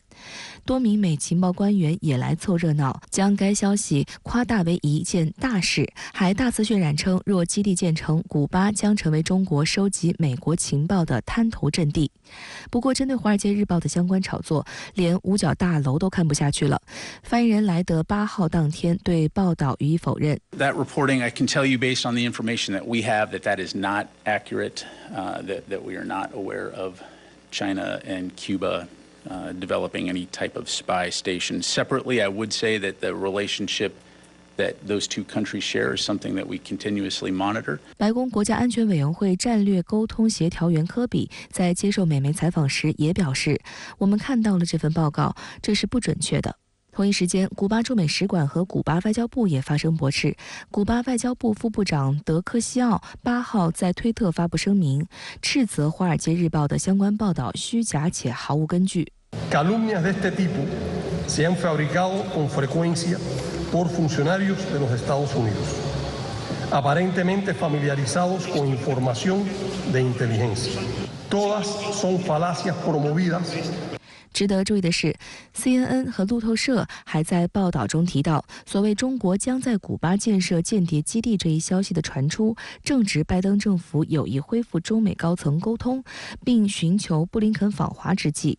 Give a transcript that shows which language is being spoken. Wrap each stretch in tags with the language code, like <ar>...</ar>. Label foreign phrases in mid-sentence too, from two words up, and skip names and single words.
<zh>多名美情报官员也来凑热闹，将该消息夸大为一件大事，还大肆渲染称，若基地建成，古巴将成为中国收集美国情报的滩头阵地。不过，针对《华尔街日报》的相关炒作，连五角大楼都看不下去了。发言人莱德8号当天对报道予以否认。</zh> <en>That reporting, I can tell you based on the information that we have, that is not accurate. That we are not aware of China and Cuba developing any type of spy station. Separately, I would say that the relationship that those two countries share is something that we continuously monitor.</en> <zh>白宫国家安全委员会战略沟通协调员科比在接受美媒采访时也表示，我们看到了这份报告，这是不准确的。同一时间，古巴驻美使馆和古巴外交部也发生驳斥。古巴外交部副部长德科西奥8号在推特发布声明，斥责《华尔街日报》的相关报道虚假且毫无根据。</zh> <es>Calumnias de este tipo se han fabricado con frecuencia por funcionarios de los Estados Unidos, aparentemente familiarizados con información de inteligencia. Todas son falacias promovidas.</es> <zh>值得注意的是 CNN 和路透社还在报道中提到，所谓中国将在古巴建设间谍基地这一消息的传出，正值拜登政府有意恢复中美高层沟通，并寻求布林肯访华之际。</zh>